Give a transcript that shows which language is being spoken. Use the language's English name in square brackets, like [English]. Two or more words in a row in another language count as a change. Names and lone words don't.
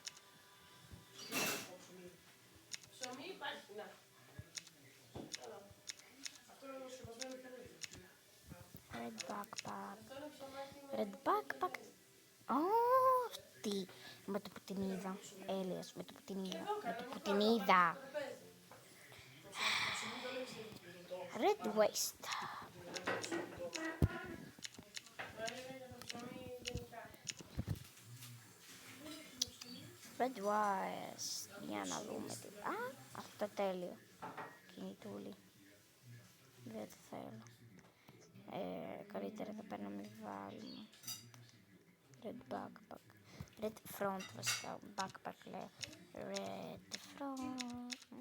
[Greek] Ψωμί υπάρχει, να. Αυτό είναι σκεπασμένο και άλλο. [English] Red backpack. [Greek] Αυτό είναι ψωμάκι με... [English] Red backpack. Αυτή. [Greek] Με το που την είδα. Έλεος, με το που την είδα. Με το που την είδα. [English] Red waist. Red waist. [Greek] Για να δούμε τι. Αυτό τέλειο. Κινητούλι. Δεν το θέλω. Καλύτερα θα παίρνω να μην βάλουμε. [English] Red backpack. Red front βασικά. Backpack λέω. Red front.